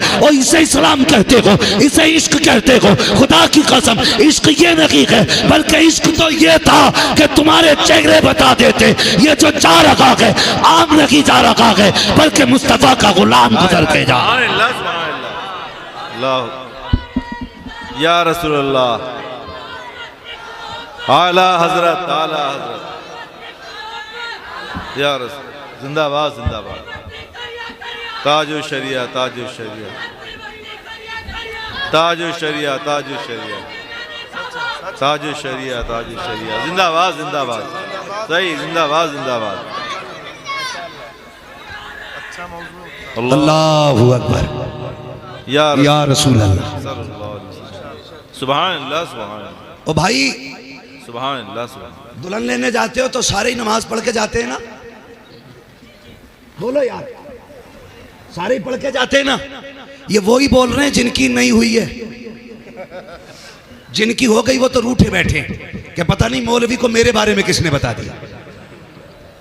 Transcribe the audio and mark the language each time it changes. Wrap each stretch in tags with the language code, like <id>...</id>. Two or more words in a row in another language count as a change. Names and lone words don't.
<hi>और इसे इस्लाम कहते हो, इसे इश्क कहते हो। खुदा की कसम, इश्क ये नहीं है, बल्कि इश्क तो ये था कि तुम्हारे चेहरे बता देते ये जो जा रहा है आम नहीं जा रहा है, बल्कि मुस्तफा का गुलाम गुजर के जा।</hi> <ar>الله يا رسول الله,</ar> <hi>आला हजरत, आला हजरत,</hi> <ar>يا رسول,</ar> <hi>जिंदाबाद जिंदाबाद। ताजो शरिया, ताजो शरिया, ताजो शरिया, ताजो शरिया, ताजो शरिया, ताजो शरिया, जिंदाबाद जिंदाबाद। सही, जिंदाबाद जिंदाबाद।</hi> <ar>الله أكبر، يا رسول الله, سبحان الله، سبحان الله.</ar> <hi>ओ भाई,</hi> <ar>سبحان الله، سبحان.</ar> <hi>दुल्हन लेने जाते हो तो सारे ही नमाज पढ़ के जाते हैं ना? बोलो यार, सारे ही पढ़ के जाते हैं ना? ये वो ही बोल रहे हैं जिनकी नहीं हुई है। जिनकी हो गई वो तो रूठे बैठे कि पता नहीं मौलवी को मेरे बारे में किसने बता दिया।</hi>